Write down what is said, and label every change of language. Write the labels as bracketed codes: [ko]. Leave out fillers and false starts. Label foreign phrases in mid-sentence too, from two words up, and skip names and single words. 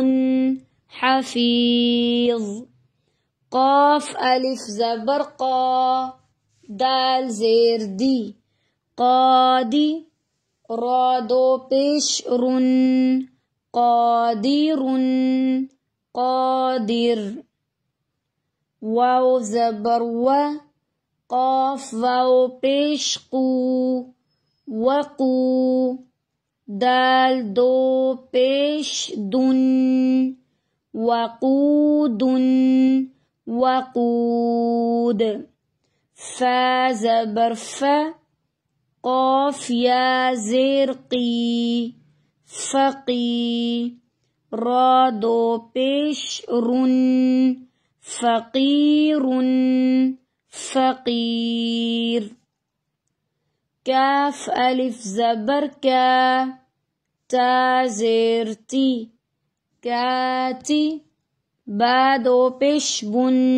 [ur] حفیظ، قاف الف زبر قا، دال زیر دی، قادی، را دو پیش رن، [ar] قادر، قادر، [ur] واو زبر و، قاف واو پیش قو، وقو، دال دو پیش دن، وقود، وقود، فا زبر فا، قاف یا زیر قی، فقی، را دو پیش رن، [ar] فقیر، فقیر، [ur] کاف الف زبر کا، تا زیر تی، کاتی، با دو پیش بن،